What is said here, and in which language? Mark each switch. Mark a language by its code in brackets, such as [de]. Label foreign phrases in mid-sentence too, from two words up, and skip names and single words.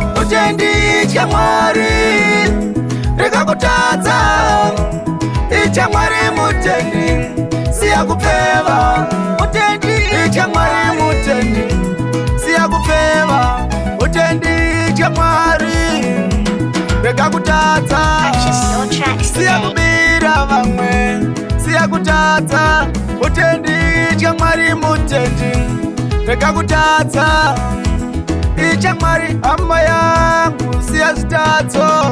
[sn] Mutendi icha Mwari, rega kutadza. Icha Mwari mutendi, siya kupfeva. Mutendi icha Mwari mutendi, siya kupfeva. Mutendi icha Mwari, rega kutadza. [en] Purchase your tracks Siya today. [sn] kubira vamwe, siya kutadza. Mutendi icha Mwari mutendi, rega kutadza. Icha Mwari hama yangu, siya zvitadzo.